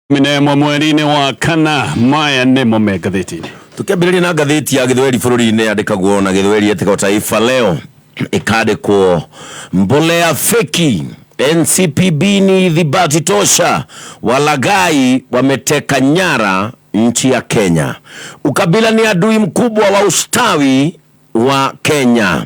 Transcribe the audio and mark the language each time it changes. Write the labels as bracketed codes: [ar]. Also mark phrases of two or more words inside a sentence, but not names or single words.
[ki] Minemo mweri-inĩ wa kana maya nĩmo me ngathĩti-inĩ. Tukiambĩrĩria na ngathĩti ya Gĩthweri bũrũri-inĩ yandĩkagwo na Gĩthweri etĩka Taifa Leo ikandĩkwo [sw] mbolea feki NCPB ni dhibati tosha, walagai wameteka nyara nchi ya Kenya. Ukabila ni adui mkubwa wa ustawi wa Kenya.